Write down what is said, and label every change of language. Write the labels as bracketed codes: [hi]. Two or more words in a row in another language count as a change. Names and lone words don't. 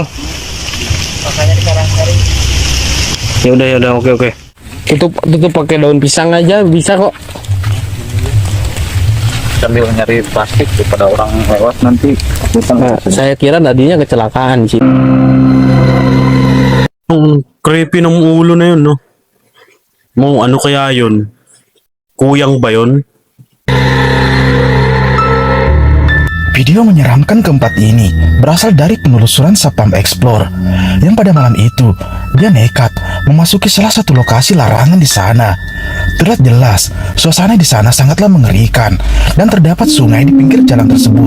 [id] Makanya di Karangsari. ya udah, oke. Tutup pakai daun pisang aja bisa kok. Sambil nyari plastik daripada orang lewat nanti. Nah, saya kira tadinya kecelakaan sih. [tl] Ang creepy ng ulo na yun, no? Mo, ano kaya yun? Kuyang ba yun? [id] Video menyeramkan keempat ini berasal dari penelusuran Satpam Explore yang pada malam itu dia nekat memasuki salah satu lokasi larangan di sana. Terlihat jelas suasana di sana sangatlah mengerikan dan terdapat sungai di pinggir jalan tersebut.